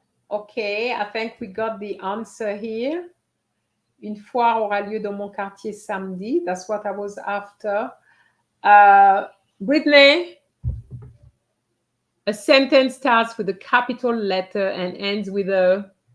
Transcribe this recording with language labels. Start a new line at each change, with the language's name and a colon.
English: Okay, I think we got the answer here.
French: Une foire aura lieu dans mon quartier samedi.
English: That's what I was after. Brittany, a sentence starts with a capital letter and ends with a